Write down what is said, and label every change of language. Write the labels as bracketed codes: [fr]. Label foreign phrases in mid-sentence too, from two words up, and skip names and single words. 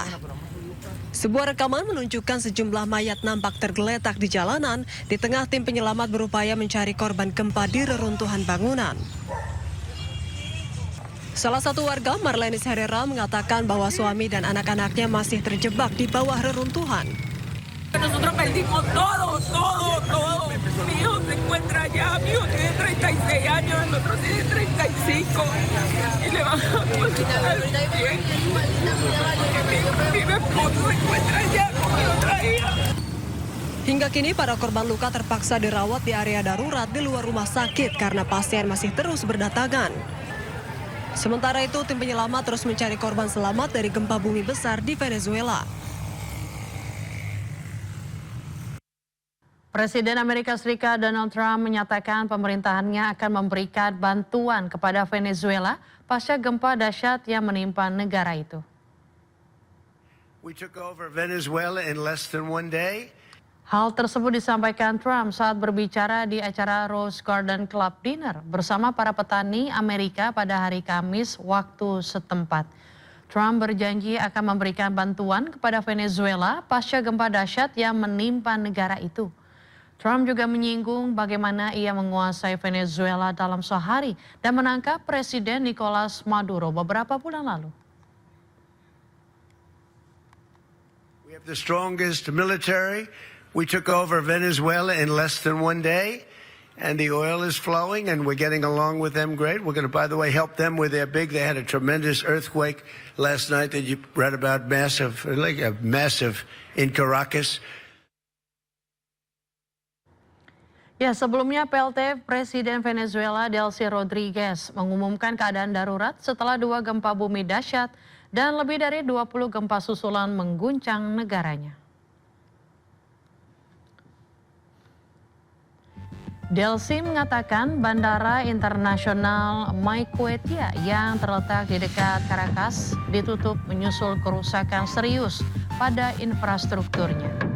[id] Sebuah rekaman menunjukkan sejumlah mayat nampak tergeletak di jalanan di tengah tim penyelamat berupaya mencari korban gempa di reruntuhan bangunan. Salah satu warga, Marlenis Herrera, mengatakan bahwa suami dan anak-anaknya masih terjebak di bawah reruntuhan. [es] Nosotros perdimos todo. Mi hijo se encuentra allá, mi hijo tiene 36 años, el otro tiene 35. Y le van a poner al 100. Mi esposo se encuentra allá con mi otra hija. [id] Hingga kini para korban luka terpaksa dirawat di area darurat di luar rumah sakit karena pasien masih terus berdatangan. Sementara itu, tim penyelamat terus mencari korban selamat dari gempa bumi besar di Venezuela. Presiden Amerika Serikat Donald Trump menyatakan pemerintahannya akan memberikan bantuan kepada Venezuela pasca gempa dahsyat yang menimpa negara itu. [en] We took over Venezuela in less than 1 day. [id] Hal tersebut disampaikan Trump saat berbicara di acara Rose Garden Club Dinner bersama para petani Amerika pada hari Kamis waktu setempat. Trump berjanji akan memberikan bantuan kepada Venezuela pasca gempa dahsyat yang menimpa negara itu. Trump juga menyinggung bagaimana ia menguasai Venezuela dalam sehari dan menangkap Presiden Nicolas Maduro beberapa bulan lalu. [en] We have the strongest military. We took over Venezuela in less than 1 day, and the oil is flowing, and we're getting along with them great. We're going to, by the way, help them with their big. They had a tremendous earthquake last night that you read about, massive in Caracas. [id] Ya, sebelumnya PLT Presiden Venezuela Delcy Rodriguez mengumumkan keadaan darurat setelah 2 gempa bumi dahsyat dan lebih dari 20 gempa susulan mengguncang negaranya. Delcy mengatakan Bandara Internasional Maiquetía yang terletak di dekat Caracas ditutup menyusul kerusakan serius pada infrastrukturnya.